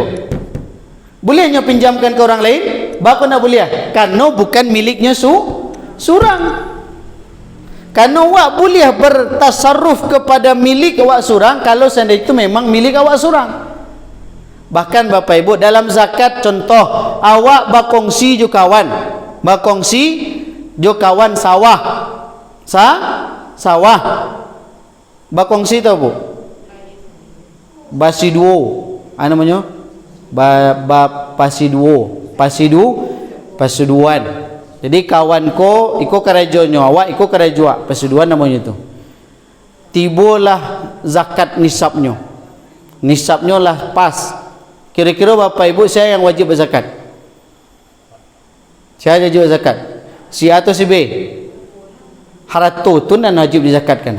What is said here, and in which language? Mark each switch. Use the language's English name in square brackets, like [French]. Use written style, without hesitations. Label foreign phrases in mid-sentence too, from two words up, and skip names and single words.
[Indonesian] Bolehnya pinjamkan ke orang lain? Bapa nak boleh? Karena bukan miliknya surang. Karena awak boleh bertasarruf kepada milik awak surang kalau seandainya itu memang milik awak surang. Bahkan Bapak Ibu dalam zakat, contoh awak berkongsi jo kawan, sawah berkongsi tahu Bu? [Minangkabau] Basiduo, namanya pasiduan. Jadi kawan ko iko kerajonyo, awak iko kerajua, pasiduan namanya itu. Tibolah zakat nisabnya lah pas. [Indonesian] Kira-kira Bapak Ibu saya yang wajib berzakat? Saya wajib berzakat. Si A atau si B? Harta tu dan wajib dizakatkan.